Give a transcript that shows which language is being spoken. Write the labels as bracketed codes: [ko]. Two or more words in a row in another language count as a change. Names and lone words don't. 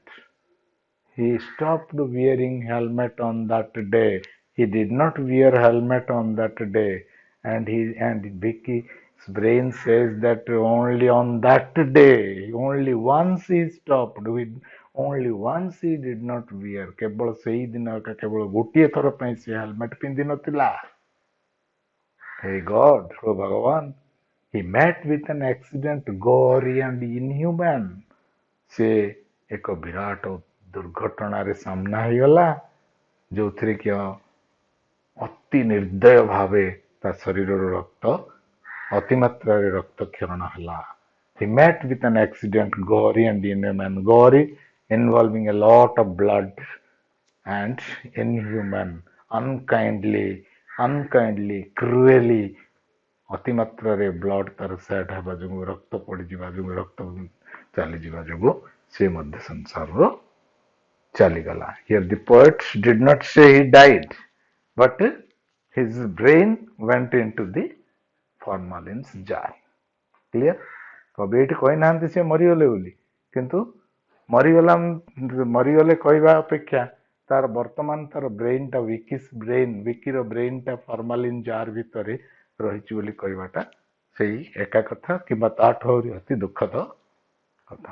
[en] He stopped wearing helmet on that day. He did not wear helmet on that day. And Vicky's brain says that only on that day, only once he stopped. Only once he did not wear. [or] କେବଳ ସେଇ ଦିନ କେବଳ ଗୋଟିଏ ଥର ପାଇଁ ସେ ହେଲମେଟ ପିନ୍ଧି ନଥିଲା. [en] Hey God, oh Bhagavan, he met with an accident gory and inhuman. [or] ସେ ଏକ ବିରାଟ ଦୁର୍ଘଟଣାରେ ସାମ୍ନା ହେଇଗଲା ଯୋଉଥିରେ କି ଅତି ନିର୍ଦ୍ଦୟ ଭାବେ ତା ଶରୀରର ରକ୍ତ ଅତିମାତ୍ରାରେ ରକ୍ତକ୍ଷରଣ ହେଲା. [en] He met with an accident gory and inhuman. Gory involving a lot of blood and inhuman, unkindly, cruelly [or] ଅତିମାତ୍ରାରେ ବ୍ଲଡ୍ ତାର ସେଟ୍ ହେବା ଯୋଗୁଁ ରକ୍ତ ପଡ଼ିଯିବା ଯୋଗୁଁ ରକ୍ତ ଚାଲିଯିବା ଯୋଗୁଁ ସେ ମଧ୍ୟ ସଂସାରରୁ ଚାଲିଗଲା. [en] Here the poet did not say he died, but his brain went into the formalins jar. Clear? [or] କବି ଏଇଠି କହିନାହାନ୍ତି ସେ ମରିଗଲେ ବୋଲି, କିନ୍ତୁ ମରିଗଲେ କହିବା ଅପେକ୍ଷା ତାର ବର୍ତ୍ତମାନ ତାର ବ୍ରେନଟା ବିକିର ବ୍ରେନଟା [en] formalin jar [or] ଭିତରେ ରହିଛି ବୋଲି କହିବାଟା ସେଇ ଏକା କଥା କିମ୍ବା ତାଠୁ ଆହୁରି ଅତି ଦୁଃଖଦ କଥା.